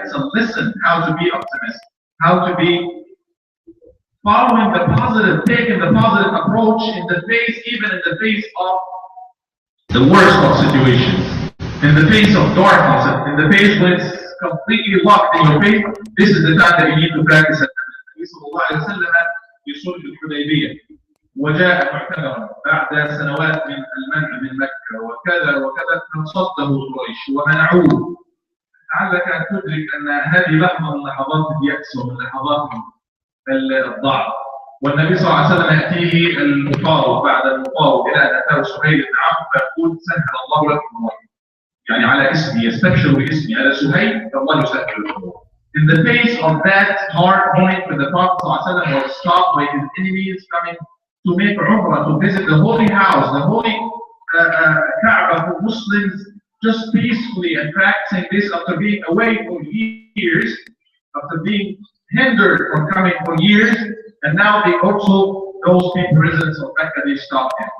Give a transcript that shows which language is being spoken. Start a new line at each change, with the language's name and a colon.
English: It's a lesson how to be optimistic, how to be following the positive, taking the positive approach in the face, even in the face of the worst of situations, in the face of darkness, in the face when it's completely locked in your face. This is the time that you need to practice it.
Arabic: النبي صلى الله عليه وسلم في صلح الحديبية وجاء معتمرا بعد سنوات من المنع من مكة وكذا وكذا فصده قريش ومنعوه. لعلك أن تدرك أن هذه لحظة من لحظات اليأس ومن لحظات الضعف. والنبي صلى الله عليه وسلم يأتيه المفاوض بعد المفاوض إلى أن أتاه سهيل بن عمرو فيقول سهل الله لكم الوحي. يعني على اسمي يستبشر باسمي أنا سهيل فالله يسهل الأمور.
English: In the face of that hard point when the Prophet ﷺ was stopped by his enemies coming to make Umrah, to visit the holy house, the holy Kaaba for Muslims, just peacefully and practicing this after being away for years, after being hindered from coming for years, and now they also, those people, residents of Mecca, they stopped him.